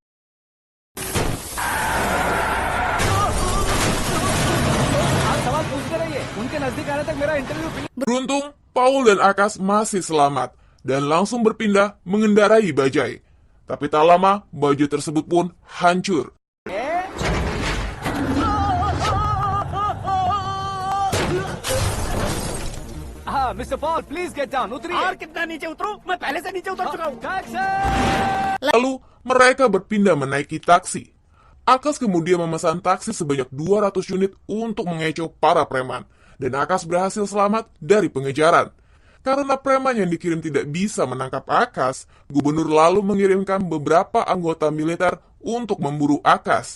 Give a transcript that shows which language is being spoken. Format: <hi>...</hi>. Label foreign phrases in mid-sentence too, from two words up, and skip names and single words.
<id>Beruntung, Paul dan Akas masih selamat, dan langsung berpindah mengendarai bajai. Tapi tak lama, baju tersebut pun hancur.</id> <en>Mr. Paul, please get down.</en> <hi>उतरिए। और कितना नीचे उतरूं? मैं पहले से नीचे उतर चुका हूं।</hi> <en>Taxi!</en> <id>Lalu, mereka berpindah menaiki taksi. Akas kemudian memesan taksi sebanyak 200 unit untuk mengecoh para preman, dan Akas berhasil selamat dari pengejaran. Karena preman yang dikirim tidak bisa menangkap Akas, gubernur lalu mengirimkan beberapa anggota militer untuk memburu Akas.</id>